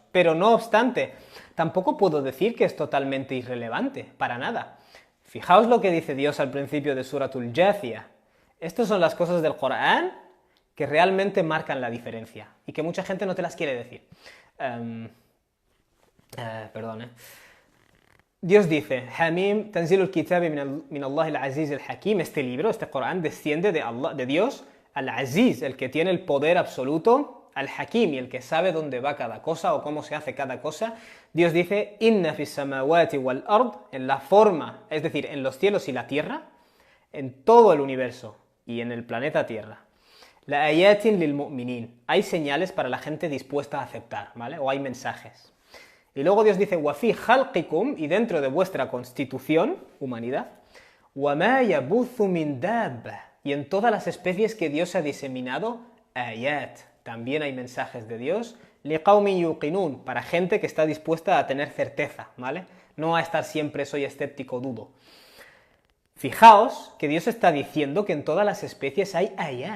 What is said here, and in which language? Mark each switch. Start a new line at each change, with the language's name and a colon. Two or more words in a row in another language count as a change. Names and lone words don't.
Spanish: Pero no obstante, tampoco puedo decir que es totalmente irrelevante, para nada. Fijaos lo que dice Dios al principio de Suratul Jathiyah. Estas son las cosas del Corán que realmente marcan la diferencia y que mucha gente no te las quiere decir. Perdón. Dios dice,
Arabic: حم تنزيل الكتاب من الله العزيز الحكيم,
Spanish: este libro, este Corán, desciende de Allah, de Dios, al-Aziz, el que tiene el poder absoluto, al-Hakim, y el que sabe dónde va cada cosa o cómo se hace cada cosa. Dios dice,
Arabic: إن في السماوات والأرض,
Spanish: en la forma, es decir, en los cielos y la tierra, en todo el universo y en el planeta Tierra.
Arabic: لآيات للمؤمنين,
Spanish: hay señales para la gente dispuesta a aceptar, ¿vale? O hay mensajes. Y luego Dios dice,
Arabic: وفي خلقكم,
Spanish: y dentro de vuestra constitución, humanidad,
Arabic: وما يبث من دابة,
Spanish: y en todas las especies que Dios ha diseminado, ayat, también hay mensajes de Dios,
Arabic: لقوم يوقنون,
Spanish: para gente que está dispuesta a tener certeza, ¿vale? No a estar siempre soy escéptico, dudo. Fijaos que Dios está diciendo que en todas las especies hay ayat.